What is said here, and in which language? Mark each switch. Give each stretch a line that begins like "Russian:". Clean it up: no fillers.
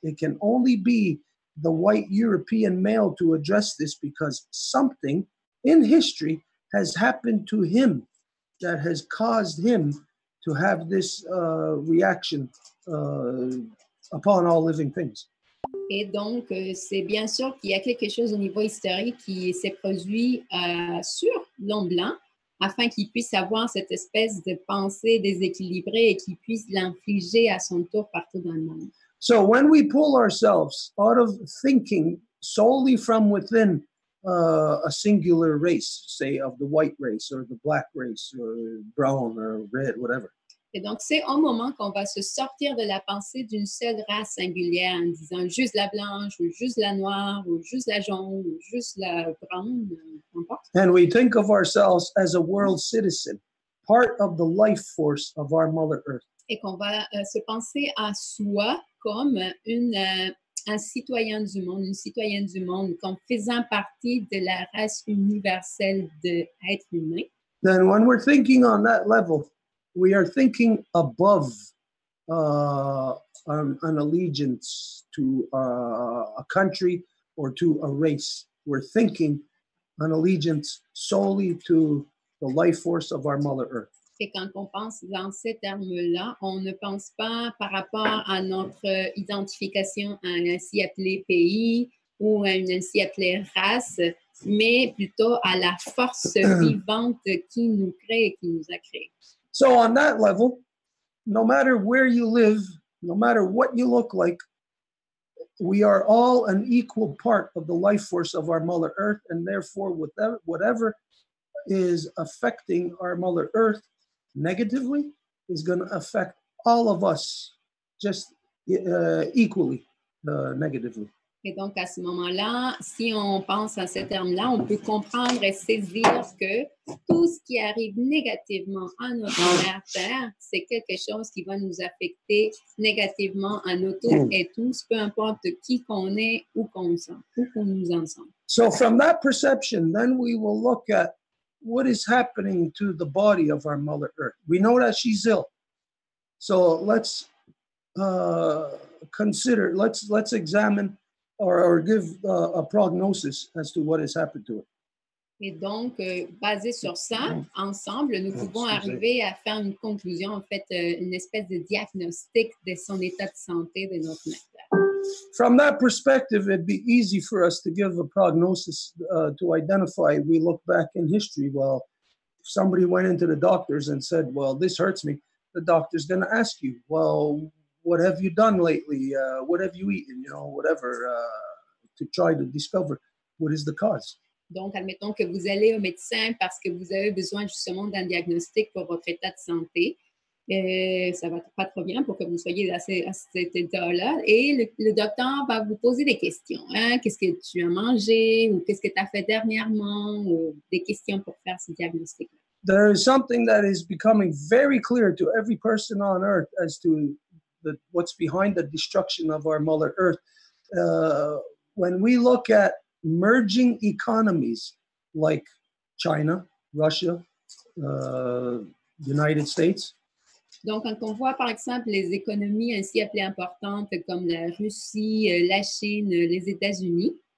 English: It can only be the white European male to address this because something in history has happened to him that has caused him to have this reaction upon all living things.
French: Et donc, c'est bien sûr qu'il y a quelque chose au niveau historique qui s'est produit sur l'homme blanc afin qu'il puisse avoir cette espèce de pensée déséquilibrée et qu'il puisse l'infliger à son tour partout dans le monde.
English: So when we pull ourselves out of thinking solely from within a singular race, say of the white race or the black race or brown or red, whatever.
French: Et donc, c'est un moment qu'on va se sortir de la pensée d'une seule race singulière en disant juste la blanche ou juste la noire ou juste la jaune ou juste la brune, n'importe.
English: And we think of ourselves as a world citizen, part of the life force of our Mother Earth.
French: Et qu'on va se penser à soi comme un citoyen du monde, une citoyenne du monde, comme faisant partie de la race universelle d'êtres humains.
English: Then when we're thinking on that level, we are thinking above an allegiance to a country or to a race. We're thinking an allegiance solely to the life force of our Mother Earth.
French: Et quand on pense dans ces termes-là, on ne pense pas par rapport à notre identification à un ainsi appelé pays ou à une ainsi appelée race, mais plutôt à la force vivante qui nous crée et qui nous a créés.
English: So on that level, no matter where you live, no matter what you look like, we are all an equal part of the life force of our Mother Earth, and therefore whatever is affecting our Mother Earth negatively is going to affect all of us just equally negatively.
French: Et donc, à ce moment-là, si on pense à ces termes-là, on peut comprendre et saisir que tout ce qui arrive négativement à notre mère Terre, c'est quelque chose qui va nous affecter négativement à nous toutes et tous, peu importe qui qu'on est, où qu'on nous en sommes.
English: So from that perception, then we will look at what is happening to the body of our Mother Earth. We know that she's ill. So let's consider, let's examine or give a prognosis as to what has happened to it.
French: Et donc, basé sur ça, ensemble, nous pouvons arriver à faire une conclusion, en fait, une espèce de diagnostic de son état de santé de notre mère.
English: From that perspective, it'd be easy for us to give a prognosis to identify. We look back in history. Well, if somebody went into the doctors and said, well, this hurts me, the doctor's going to ask you, well, what have you done lately? What have you eaten? You know, whatever, to try to discover what is the cause.
French: Donc, admettons que vous allez au médecin parce que vous avez besoin justement d'un diagnostic pour votre état de santé. Ça va pas trop bien pour que vous soyez à cet état-là. Et le docteur va vous poser des questions. Hein? Qu'est-ce que tu as mangé ou qu'est-ce que tu as fait dernièrement ou des questions pour faire ce diagnostic-là.
English: There is something that is becoming very clear to every person on earth as to what's behind the destruction of our Mother Earth. When we look at merging economies like China, Russia, United States.
French: Donc, quand on voit, par exemple, les économies ainsi appelées importantes comme la Russie, la Chine, les États-Unis.